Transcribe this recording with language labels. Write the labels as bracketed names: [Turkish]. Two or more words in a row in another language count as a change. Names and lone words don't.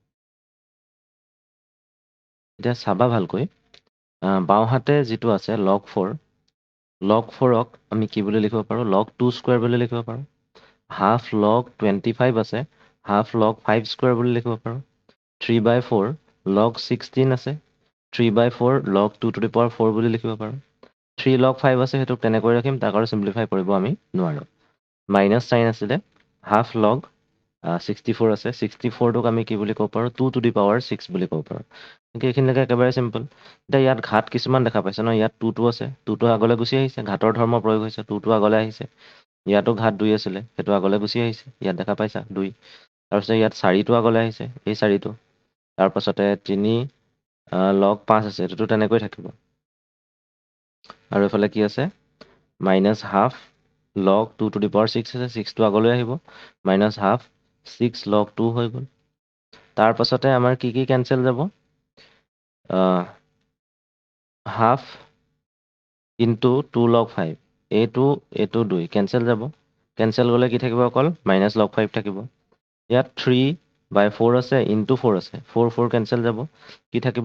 [Assamese] এতিয়া চাবা ভালকৈ, বাওঁহাতে যিটো আছে log 4, log 4ক আমি কি বুলি লিখিব পাৰোঁ? log 2 স্কুৱেৰ বুলি লিখিব পাৰোঁ। হাফ log 25 আছে, হাফ log 5 স্কুৱেৰ বুলি লিখিব পাৰোঁ। 3/4 log 16 আছে, 3/4 log 2 [English] to the power 4 [Assamese] বুলি লিখিব পাৰোঁ। 3 log 5 আছে, সেইটোক তেনেকৈ ৰাখিম, তাক আৰু চিম্প্লিফাই কৰিব আমি নোৱাৰোঁ। মাইনাছ চাইন আছিলে, হাফ log 64 আছে, 64টোক আমি কি বুলি ক'ব পাৰোঁ? 2 [English] to the power 6 [Assamese] বুলি ক'ব পাৰোঁ। এইখিনিলৈকে একেবাৰে চিম্পল। এতিয়া ইয়াত ঘাত কিছুমান দেখা পাইছে ন? ইয়াত 2টো আছে, 2টো আগলৈ গুচি আহিছে, ঘাতৰ ধৰ্ম প্ৰয়োগ হৈছে, 2টো আগলৈ আহিছে। ইয়াতো ঘাত 2 আছিলে, সেইটো আগলৈ গুচি আহিছে, ইয়াত দেখা পাইছা 2। তাৰপিছত ইয়াত 4টো আগলৈ আহিছে, এই 4টো। তাৰপাছতে 3 log 5 আছে, এইটোতো তেনেকৈ থাকিব। আৰু এইফালে কি আছে? মাইনাছ হাফ log 2 [English] to the power 6 [Assamese] আছে, 6টো আগলৈ আহিব, মাইনাছ হাফ 6 log 2 হৈ গ'ল। তাৰপাছতে আমাৰ কি কি কেঞ্চেল যাব? [English] half into [Assamese] 2 log 5, এইটো 2 কেঞ্চেল যাব। কেঞ্চেল গ'লে কি থাকিব? অকল মাইনাছ log 5 থাকিব। ইয়াত 3/4 আছে, ইনটু 4 আছে, 4 কেঞ্চেল যাব। কি থাকিব?